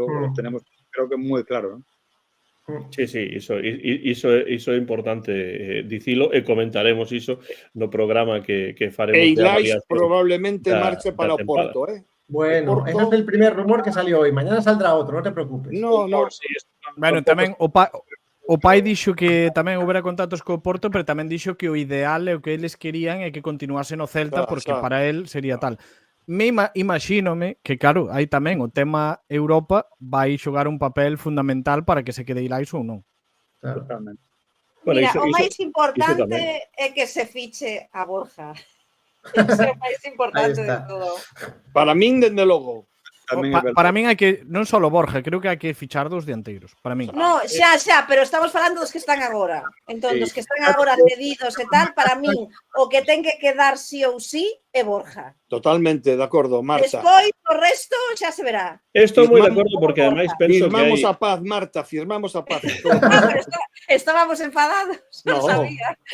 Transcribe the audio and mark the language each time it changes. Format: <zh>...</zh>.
<es>Eso lo tenemos, creo que moi claro, non?</es> <gl>Sí, iso é importante dicilo e comentaremos iso no programa que faremos. E Ilais probablemente marche para o Porto, ¿eh?</gl> <es>Bueno, ese es el primer rumor que salió hoy. Mañana saldrá otro, no te preocupes. No.</es> <gl>Bueno, tamén o pai dixo que tamén houbera contactos co Porto, pero tamén dixo que o ideal e o que eles querían é que continuase no Celta, porque para él sería tal. Imagínome que, claro, aí tamén o tema Europa vai xogar un papel fundamental para que se quede Ilais ou non. Claro. Totalmente. Bueno, Mira, iso o máis importante tamén. é que se fiche a Borja. Iso é o máis importante de todo. Para min, dende logo. Para min hai que, non só Borja, creo que hai que fichar dos dianteiros, para min. No, xa, pero estamos falando dos que están agora. Entón, dos que están agora cedidos e tal, para min, o que ten que quedar sí ou sí é Borja. Totalmente, de acordo, Marta. Despois, o resto xa se verá. Estou moi de acordo porque ademais penso que Firmamos hai... a paz, Marta, firmamos a paz. Estábamos enfadados, non sabía.</gl>